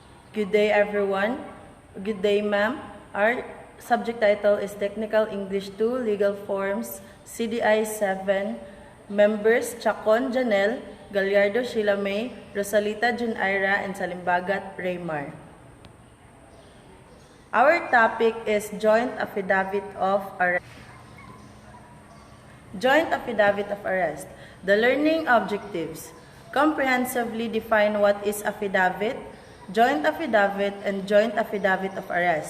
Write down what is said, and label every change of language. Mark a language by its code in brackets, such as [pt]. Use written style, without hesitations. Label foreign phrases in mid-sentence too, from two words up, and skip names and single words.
[en] Good day, everyone. Good day, ma'am. Our subject title is Technical English 2, Legal Forms, CDI 7, Members Chacon Janelle, Gallardo Sheila May, Rosalita Jun Ira, and Salimbagat Raymar. Our topic is Joint Affidavit of Arrest. Joint Affidavit of Arrest. The learning objectives. Comprehensively define what is affidavit, joint affidavit, and joint affidavit of arrest.